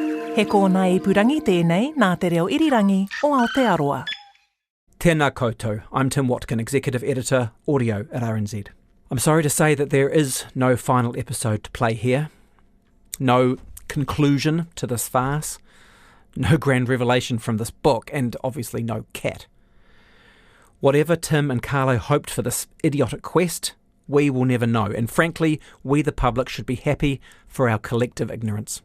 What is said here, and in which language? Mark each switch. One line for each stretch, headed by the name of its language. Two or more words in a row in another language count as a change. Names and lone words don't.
Māori: He kōna ipurangi tēnei nā te reo irirangi o Aotearoa. Tēnā koutou.
English: I'm Tim Watkin, Executive Editor, Audio at RNZ. I'm sorry to say that there is no final episode to play here. No conclusion to this farce. No grand revelation from this book, and obviously no cat. Whatever Tim and Carlo hoped for this idiotic quest, we will never know, and frankly, we the public should be happy for our collective ignorance.